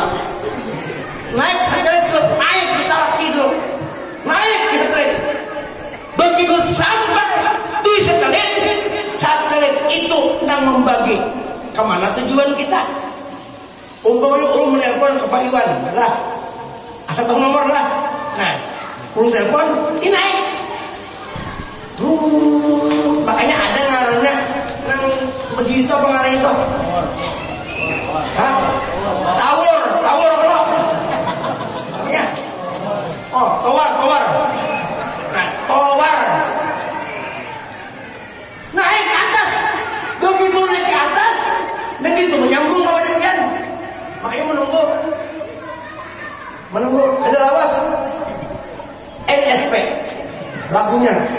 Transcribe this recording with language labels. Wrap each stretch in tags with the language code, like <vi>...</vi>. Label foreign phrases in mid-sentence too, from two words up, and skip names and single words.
<bjn>Naik satelit dulu. Naik kita kaki dulu. Naik kita satelit. Begitu sampai di satelit, satelit itu nang membagi kemana tujuan kita. Umpamanya menelpon ke Pak Iwan lah, asal tahu nomor lah. Nah, telepon, ini naik. Makanya ada ngarannya nang begitu apa ngaran itu? Hah? Tower apa? Namanya? Oh, tower. Nah, tower. Naik ke atas. Begitu naik ke atas, begitu menyambung sama demikian. Makanya menunggu ada lawas NSP lagunya</bjn>